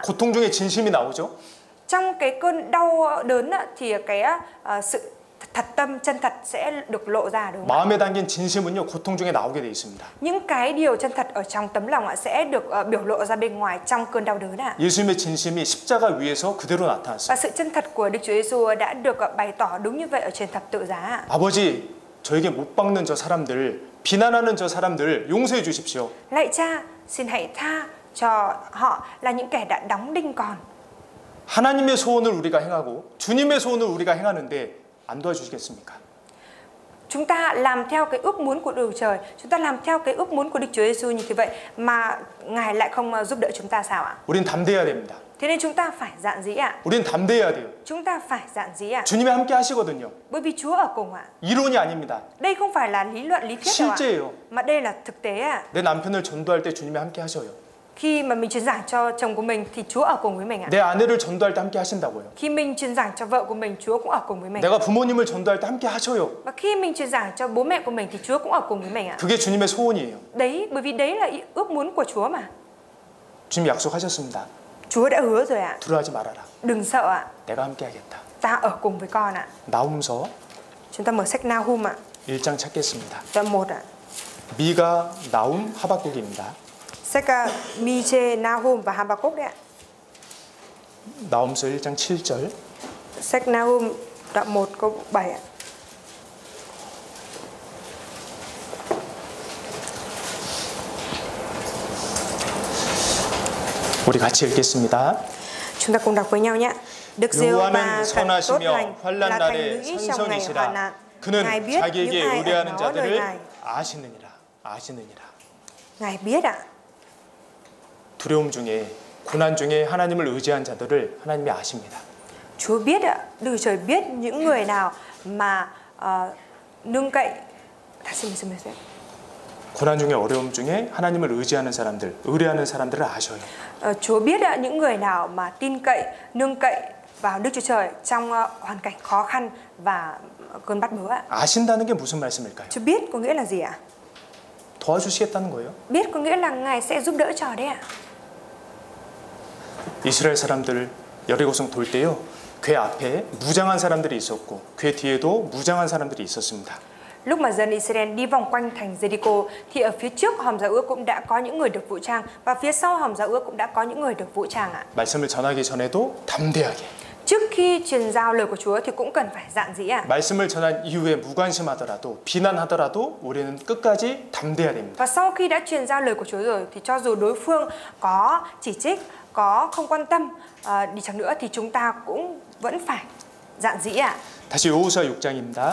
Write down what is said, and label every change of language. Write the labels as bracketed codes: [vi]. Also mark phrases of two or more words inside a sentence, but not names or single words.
[ko] 고통 중에 진심이 나오죠. [vi] Trong cái cơn đau đớn thì cái sự thật tâm chân thật sẽ được lộ ra, đúng không? [ko] 마음에 담긴 진심은요 고통 중에 나오게 돼 있습니다. [vi] Những cái điều chân thật ở trong tấm lòng sẽ được biểu lộ ra bên ngoài trong cơn đau đớn ạ. [ko] 예수님의 진심이 십자가 위에서 그대로 나타났어요. [vi] Và sự chân thật của Đức Chúa Giêsu đã được bày tỏ đúng như vậy ở trên thập tự giá. [ko] 아버지 저에게 못 박는 저 사람들 비난하는 저 사람들 용서해 주십시오. [vi] Lạy Cha xin hãy tha cho họ là những kẻ đã đóng đinh con. [ko] 하나님의 소원을 우리가 행하고 주님의 소원을 우리가 행하는데 안 도와주시겠습니까? [vi] Chúng ta làm theo cái ước muốn của Đức Trời, chúng ta làm theo cái ước muốn của Đức Chúa Giêsu như thế vậy mà Ngài lại không giúp đỡ chúng ta sao ạ? [ko] 우린 담대해야 됩니다. [vi] Thế nên chúng ta phải dạn dĩ ạ. [ko] 우린 담대해야 돼요. [vi] Chúng ta phải dạn dĩ ạ. [ko] 주님이 함께 하시거든요. [vi] Bởi vì Chúa ở cùng ạ. [ko] 이론이 아닙니다. [vi] Đây không phải là lý luận lý thuyết đâu ạ. [ko] 실제예요. [vi] Mà đây là thực tế ạ. [ko] 내 남편을 전도할 때 주님이 함께 하셔요. [vi] Khi mà mình truyền giảng cho chồng của mình thì Chúa ở cùng với mình ạ. [ko] 내 아내를 전도할 때 함께 하신다고요. [vi] Khi mình truyền giảng cho vợ của mình, Chúa cũng ở cùng với mình. [ko] 내가 부모님을 전도할 때 함께 하셔요. [vi] Và khi mình truyền giảng cho bố mẹ của mình thì Chúa cũng ở cùng với mình ạ. [ko] 그게 주님의 소원이에요. [vi] Đấy, bởi vì đấy là ước muốn của Chúa mà. [ko] 주님 약속하셨습니다. [vi] Chúa đã hứa rồi ạ. [ko] 두려워하지 말아라. [vi] Đừng sợ ạ. [ko] 내가 함께 하겠다. [vi] Ta ở cùng với con ạ. [ko] 나훔서 [vi] Chúng ta mở sách Nahum ạ. [ko] 1장 찾겠습니다. [vi] Đoạn 1 ạ. [ko] 미가, 나훔, 하박국입니다. [vi] Sách Mi-chê, Nahum và Habakkuk đấy ạ. [ko] 나훔서 1장 7절. [vi] Sách Nahum đoạn 1 câu 7 ạ. [ko] 우리 같이 읽겠습니다. [vi] Chúng ta cùng đọc với nhau nhé. Đức Giê-hô-va [ko] 여호와는 [vi] thật tốt [ko] 선하시며 [vi] lành, [ko] 환난 [vi] là thành [ko] 날에 [vi] lũy trong ngày hoạn [ko] 산성이시라. [vi] nạn. [ko] 그는 [vi] Ngài biết [ko] 자기에게 [vi] những ai [ko] 의뢰하는 [vi] ẩn náu lời [ko] 자들을 [vi] Ngài. [ko] 아시느니라. [vi] Ngài biết ạ. [ko] 두려움 중에 고난 중에 하나님을 의지한 자들을 하나님이 아십니다. [vi] Chúa biết ạ. Đức Trời biết những người nào mà nương cậy. [ko] 고난 중에 어려움 중에 하나님을 의지하는 사람들, 의뢰하는 사람들을 아셔요. [vi] Chúa biết ạ, những người nào mà tin cậy, nương cậy vào Đức Chúa Trời trong hoàn cảnh khó khăn và cơn bắt bớ ạ. [ko] 아신다는 게 무슨 말씀일까요? [vi] Chúa biết có nghĩa là gì ạ? [ko] 도와주시겠다는 거예요. [vi] Biết có nghĩa là Ngài sẽ giúp đỡ cho đấy ạ. [ko] 이스라엘 사람들 여리고성 돌 때요. 궤 앞에 무장한 사람들이 있었고 궤 뒤에도 무장한 사람들이 있었습니다. [vi] lúc mà dân Israel đi vòng quanh thành Jericho thì ở phía trước hòm giao ước cũng đã có những người được vũ trang và phía sau hòm giao ước cũng đã có những người được vũ trang ạ. [ko] 말씀을 전하기 전에도 담대하게. [vi] Trước khi truyền giao lời của Chúa thì cũng cần phải dạn dĩ ạ. [ko] 말씀을 전한 이후에 무관심하더라도 비난하더라도 우리는 끝까지 담대해야 됩니다. [vi] Và sau khi đã truyền giao lời của Chúa rồi thì cho dù đối phương có chỉ trích, có không quan tâm đi chăng nữa thì chúng ta cũng vẫn phải dạn dĩ ạ. [ko] 다시 여호수아 6장입니다.